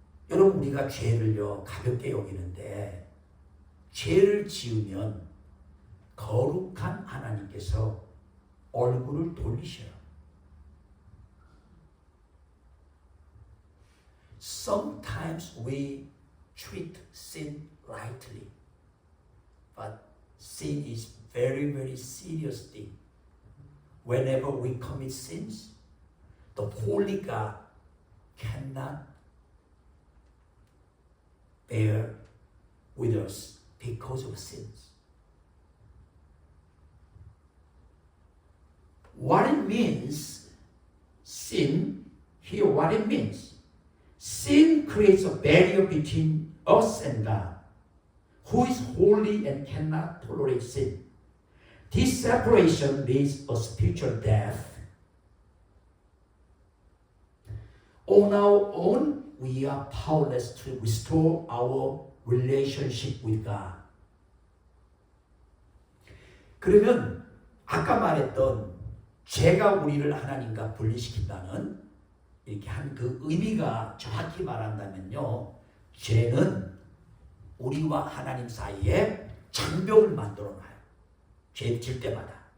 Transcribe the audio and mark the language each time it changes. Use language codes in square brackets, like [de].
[ko] 여러분, 우리가 죄를요 가볍게 여기는데 죄를 지으면 거룩한 하나님께서 얼굴을 돌리셔요. [en] Sometimes we treat sin lightly, but sin is very, very serious thing. Whenever we commit sins, the Holy God cannot bear with us because of sins. What it means, sin, here what it means. Sin creates a barrier between us and God, who is holy and cannot tolerate sin. This separation leads a spiritual death. On our own, we are powerless to restore our relationship with God. [ko] 그러면 아까 말했던 죄가 우리를 하나님과 분리시킨다는 이렇게 한 그 의미가 정확히 말한다면요, 죄는 우리와 하나님 사이에 장벽을 만들어놔요. 죄 질 때마다.